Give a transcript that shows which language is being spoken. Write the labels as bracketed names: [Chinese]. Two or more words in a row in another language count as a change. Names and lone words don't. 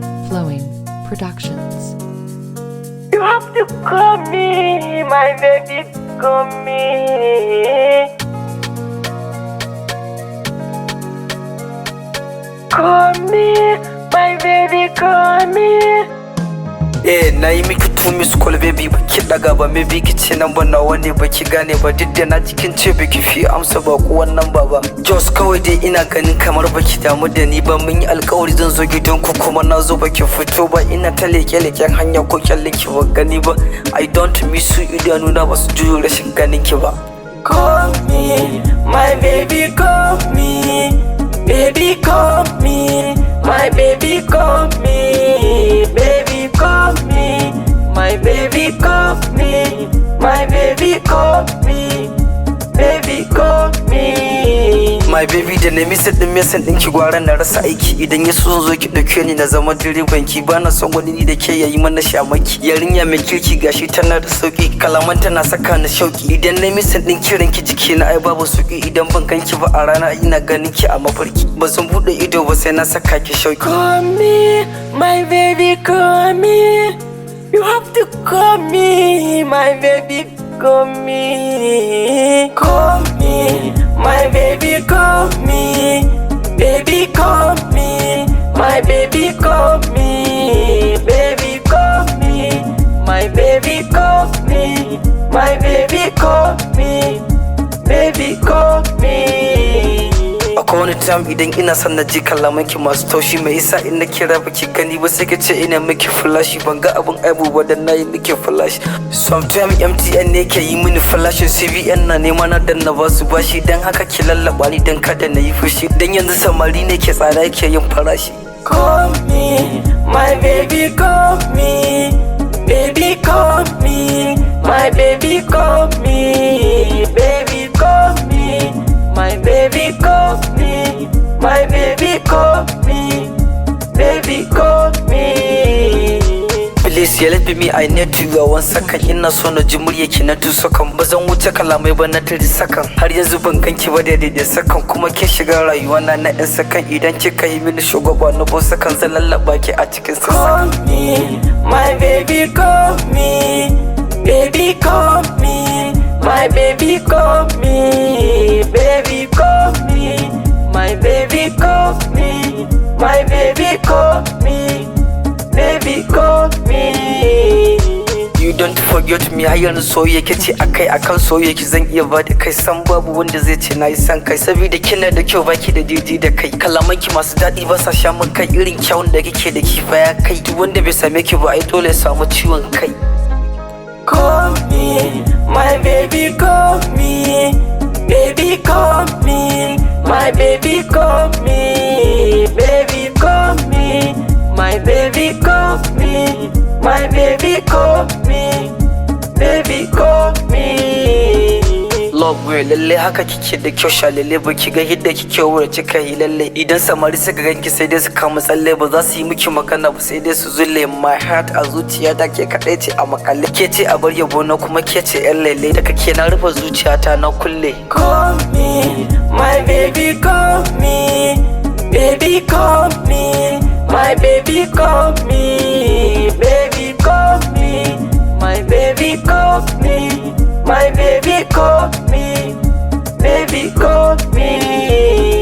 [English] Flowing Productions. You have to call me, my baby, call me. Call me, my baby, call me. [Hausa] Na yi miki [English] miss call baby [Hausa] baki daga ba, maybe kice nan ba nawa ne baki gane ba, duk da na cikin ce baki fi amsa ba ko wannan baba. Just kawai dai ina ganin kamar baki damu da ni ba, mun yi alƙawari zan zo gidanku kuma na zo baki fito ba, ina ta leke-leken hanya ko kyallin ki ba gani ba. [English] I don't miss you, [Hausa] idanu na ba su juyo rashin ganin ki ba. [English] Call me, my baby, call me. Baby, call me, my baby, call me. Baby, call me, my baby, call me. My baby, call me. Baby, call me. My baby [Hausa] da na misa din mesan ɗinki gwara na rasa aiki, idan ya so zo ki ɗauke ni na zama direban ki, bana son wani ni da ke yayi mana shamaki. Yarinya mai kirki gashi tana da sauki, kalaman tana saka ni shauki, idan na misa din kiran ki jiki na ai babu sauki, idan ban ganki ba a rana ina ganin ki a mafarki, ba zan bude ido ba sai na saka ki shauki. [English] Call me, my baby, call me. You have to call me, my baby, call me. Call me, my baby, call me. Baby, call me, my baby, call me. Baby, call me, my baby, call me. My baby, call me. Baby, call me. [Hausa] Akwai wani time idan ina son na ji kalamanki masu taushi, mai isa in na kira baki gani ba sai ka ce ina miki flash, ban ga abun aibu ba dan nayi miki flash. Sometimes MTN ne ke yi mini flash, CBN na nema na dan na basu bashi, dan haka ki lallaba ni dan kada na yi fushi, dan yanzu samari ne ke tsada yake yin farashi. [English] Call me, my baby, call me. Baby, call me, my baby, call me. Baby, call me, my baby, call me. My baby, call me. Baby, call me. Please let me, I need to go 1 second. [Hausa] Ina so na ji muryarki na 2 second, ba zan wuce kalamai ba na 3 second. Har yanzu ban ganki ba da second, kuma kin shiga rayuwa na 1 second. Idan kika yi mini shugaba na 4 second zan lallaba ki a cikin second. [English] Call me, my baby, call me. Baby, call me, my baby, call me. Baby, call me, my baby, call me. My baby, call me. Baby, call me. You don't forget me, [Hausa] har yanzu soyayya kace akai akan soyayya ki zan iya bada kai, san babu wanda zai ce nayi san kai, saboda kina da kyau baki da jiji da kai, kalamanki masu daɗi ba sa sha min kai, irin kyawun da kike da ki baya kai, duk wanda bai same ki ba ai dole ya samu ciwon kai. [English] Call me, my baby, call me. Baby, call me, my baby, call me. Baby, call me, my baby, call me. My baby, call me. Baby, call me. Love way, [Hausa] lalle haka kike da kyau shalele, ba ki ga yadda kike wura kika yi lalle, idan samari suka ganki sai dai su kama tsalle, ba za su yi miki magana ba sai dai su zulle. [English] My heart [Hausa] a zuciya ta ke kaɗai ce a makalle, ke ce a bar yabo na kuma ke ce yan lele, daga ke na rufe zuciyata na kulle. [English] Call me, my baby, call me. Baby, call me, my baby, call me. Baby, call me, my baby, call me. My baby, call me. Baby, call me.